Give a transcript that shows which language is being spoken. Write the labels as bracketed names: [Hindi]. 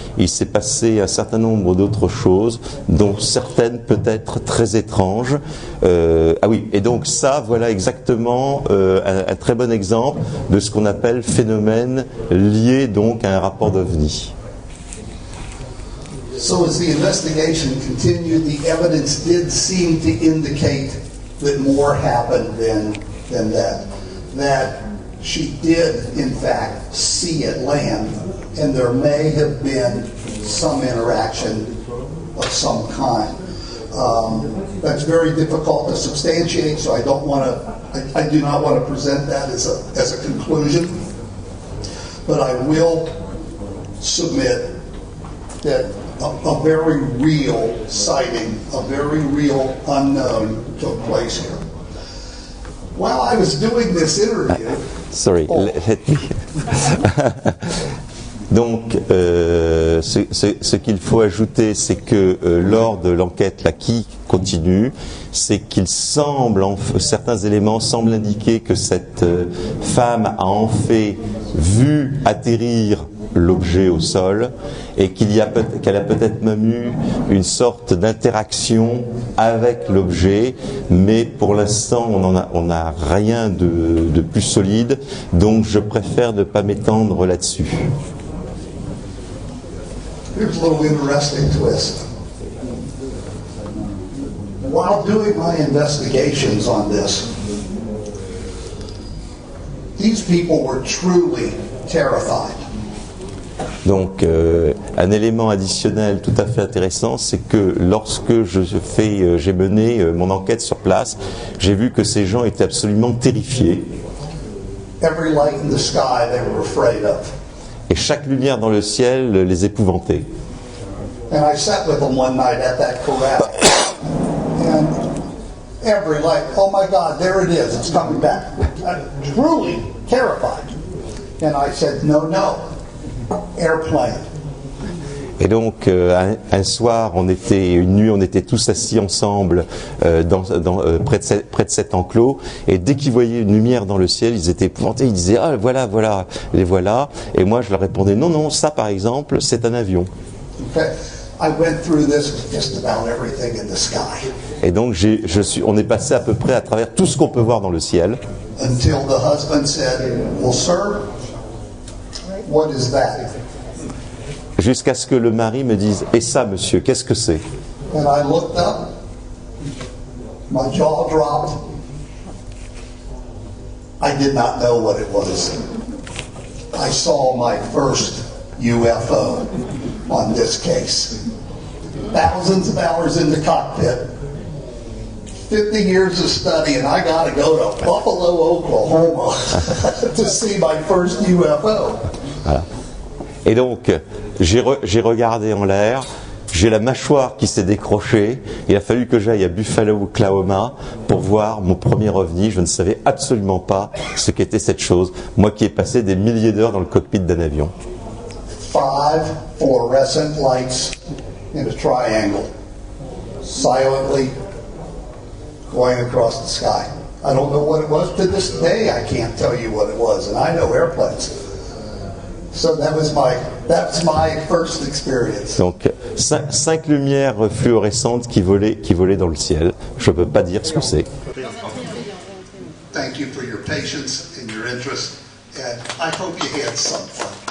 [French] Il s'est passé un certain nombre d'autres choses, dont certaines peut-être très étranges. Ah oui, et donc ça, voilà exactement un très bon exemple de ce qu'on appelle phénomène lié donc à un rapport d'OVNI. [English] So as the investigation continued, the evidence did seem to indicate that more happened than that. That she did, in fact, see it land, and there may have been some interaction of some kind. That's very difficult to substantiate, so I do not want to present that as a conclusion. But I will submit that a very real sighting, a very real unknown took place here. While I was doing this interview... Sorry, let me... [French] Donc, ce qu'il faut ajouter, c'est que lors de l'enquête qui continue, c'est qu'il semble, certains éléments semblent indiquer que cette femme a en fait vu atterrir l'objet au sol et qu'elle a peut-être même eu une sorte d'interaction avec l'objet, mais pour l'instant on n'a rien de plus solide, donc je préfère ne pas m'étendre là-dessus. [English] Here's a little interesting twist. While doing my investigations on this, these people were truly terrified. [French] Donc, un élément additionnel tout à fait intéressant, c'est que lorsque j'ai mené mon enquête sur place, j'ai vu que ces gens étaient absolument terrifiés. [English] Every light in the sky they were afraid of. [French] Et chaque lumière dans le ciel les épouvantait. [English] And I sat with them one night at that corral. And every light, oh my God, there it is, it's coming back. I'm truly terrified. And I said, no, airplane. [French] Et donc, un soir, une nuit, on était tous assis ensemble près de cet enclos. Et dès qu'ils voyaient une lumière dans le ciel, ils étaient épouvantés. Ils disaient, ah, voilà, les voilà. Et moi, je leur répondais, non, ça, par exemple, c'est un avion. [English] Okay. I went through this with just about everything in the sky. [French] Et donc, on est passé à peu près à travers tout ce qu'on peut voir dans le ciel. [English] Until the husband said, well, sir, what is that? [French] Jusqu'à ce que le mari me dise, et ça, monsieur, qu'est-ce que c'est? [English] And I looked up, my jaw dropped. I did not know what it was. I saw my first UFO on this case. Thousands of hours in the cockpit, 50 years of study, and I got to go to Buffalo, Oklahoma to see my first UFO. [French] Voilà. Et donc, j'ai regardé en l'air, j'ai la mâchoire qui s'est décrochée, il a fallu que j'aille à Buffalo, Oklahoma pour voir mon premier ovni. Je ne savais absolument pas ce qu'était cette chose, moi qui ai passé des milliers d'heures dans le cockpit d'un avion. [English] 5 fluorescent lights in a triangle, silently going across the sky. I don't know what it was. To this day, I can't tell you what it was, and I know airplanes. So that's my first experience. [French] Donc, 5 lumières fluorescentes qui volaient dans le ciel. Je ne peux pas dire ce que c'est. [English] Thank you for your patience and your interest, and I hope you had some fun.